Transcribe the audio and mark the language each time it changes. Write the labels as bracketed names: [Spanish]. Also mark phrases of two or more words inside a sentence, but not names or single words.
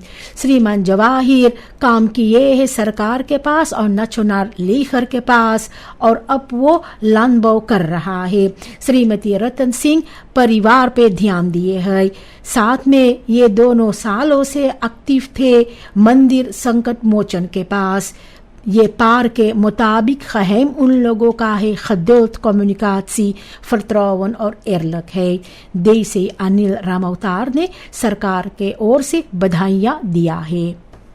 [Caribbean Hindustani] श्रीमान जवाहिर काम किए हैं सरकार के पास और नेशनल लेखर के पास और अब वो landbouw कर रहा है. श्रीमती रतन सिंह परिवार पे ध्यान दिए हैं. साथ में ये दोनों सालों से एक्टिव थे मंदिर संकट मोचन के पास. ये पार के मुताबिक geheim उन लोगों का है [Dutch] geduld, communicatie, vertrouwen [Caribbean Hindustani] और eerlijk है. देसी अनिल रामौतार ने सरकार के ओर से बधाइयाँ दिया है.